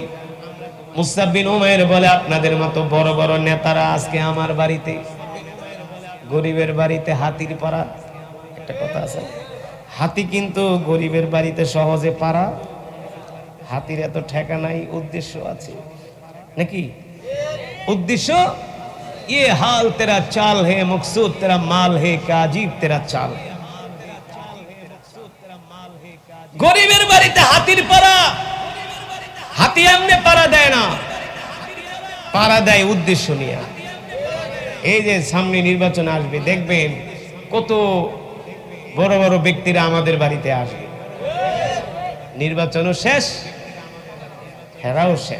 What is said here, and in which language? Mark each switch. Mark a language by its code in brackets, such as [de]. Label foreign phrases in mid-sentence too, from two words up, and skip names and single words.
[bn] মুসাব বিন উমাইর বলে, আপনাদের মতো বড় বড় নেতারা আজকে আমার বাড়িতে, গরিবের বাড়িতে হাতির পাড়া। একটা কথা আছে, হাতি কিন্তু গরিবের বাড়িতে সহজে পাড়া, হাতির এত ঠেকা নাই, উদ্দেশ্য আছে নাকি? উদ্দেশ্য, [hi] ये हाल तेरा चाल है, मकसूद तेरा माल है, क्या अजीब तेरा चाल है। [bn] গরিবের বাড়িতে হাতির পাড়া, হাতি এমনি পাড়া দেয় না, পাড়া দেয় উদ্দেশ্য নিয়ে। এই যে সামনে নির্বাচন আসবে, দেখবেন কত বড় বড় ব্যক্তিরা আমাদের বাড়িতে আসবে, নির্বাচনও শেষ, হেরাও শেষ।